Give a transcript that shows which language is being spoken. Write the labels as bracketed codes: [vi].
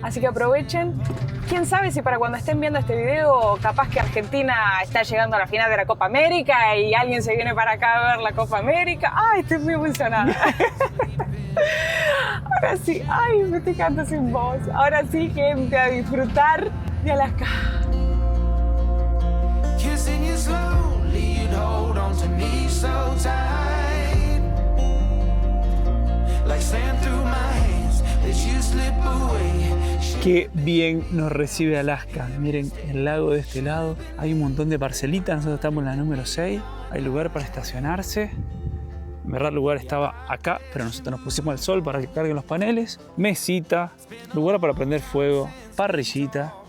[es] Así que aprovechen. Quién sabe si para cuando estén viendo este video, capaz que Argentina está llegando a la final de la Copa América y alguien se viene para acá a ver la Copa América. ¡Ay, estoy muy emocionada! Ahora sí, ¡ay, me estoy quedando sin voz! Ahora sí, gente, a disfrutar de Alaska. [en] Kissing you slowly, you'd hold on to me so tight. Like sand through my hands, that you slip away. [es] Qué bien nos recibe Alaska. Miren, el lago de este lado. Hay un montón de parcelitas. Nosotros estamos en la número 6. Hay lugar para estacionarse. En verdad el lugar estaba acá, pero nosotros nos pusimos al sol para que carguen los paneles. Mesita, lugar para prender fuego, parrillita.